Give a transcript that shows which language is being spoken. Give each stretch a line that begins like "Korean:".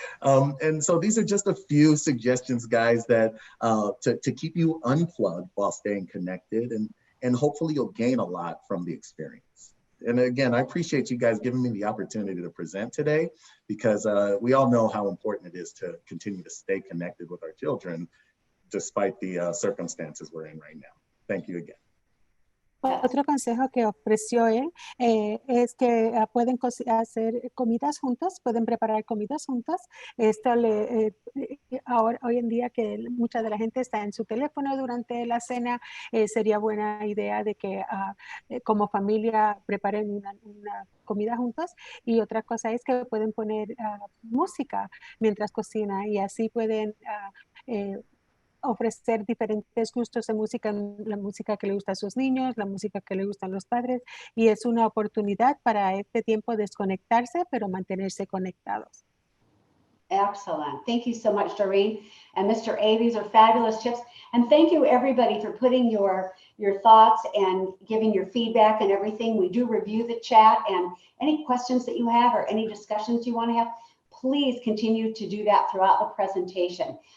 English: And so these are just a few suggestions, guys, that to keep you unplugged while staying connected, and hopefully you'll gain a lot from the experience. And again, I appreciate you guys giving me the opportunity to present today, because we all know how important it is to continue to stay connected with our children, despite the circumstances we're in right now. Thank you again.
Spanish: Otro consejo que ofreció él es que pueden hacer comidas juntos, pueden preparar comidas juntos. Esto ahora, hoy en día que mucha de la gente está en su teléfono durante la cena, sería buena idea de que como familia preparen una comida juntos. Y otra cosa es que pueden poner música mientras cocina, y así pueden ofrecer diferentes gustos de música, la música que le gusta a sus niños, la música que le gustan a los padres, y es una oportunidad para este tiempo desconectarse, pero mantenerse conectados.
English: Excellent. Thank you so much, Doreen and Mr. A. These are fabulous tips. And thank you, everybody, for putting your thoughts and giving your feedback and everything. We do review the chat, and any questions that you have or any discussions you want to have, please continue to do that throughout the presentation.